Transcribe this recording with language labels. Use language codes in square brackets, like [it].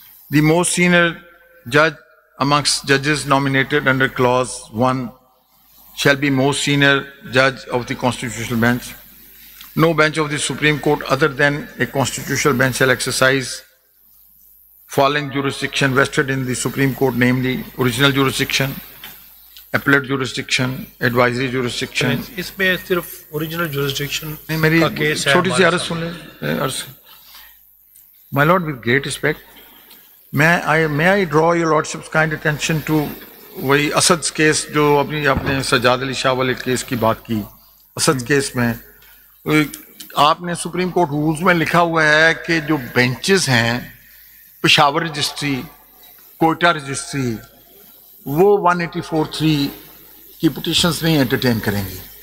[en] The most senior judge amongst judges nominated under clause 1 shall be most senior judge of the constitutional bench. No bench of the Supreme Court other than a constitutional bench shall exercise following jurisdiction vested in the Supreme Court, namely original jurisdiction, appellate jurisdiction, advisory jurisdiction. [ur] اس میں صرف original jurisdiction میری کا case ہے. چھوٹی سی عرض سن لیں. [en] My lord, with great respect, may I draw your lordship's kind attention to [ur] وہی Asad case جو اپنے سجاد علی شاہ والے کیس کی بات کی. اسد کیس میں آپ نے سپریم کورٹ رولز میں لکھا ہوا ہے کہ جو بینچز ہیں پشاور رجسٹری, کوئٹہ رجسٹری, وہ 184(3) کی پٹیشنز نہیں انٹرٹین کریں گی.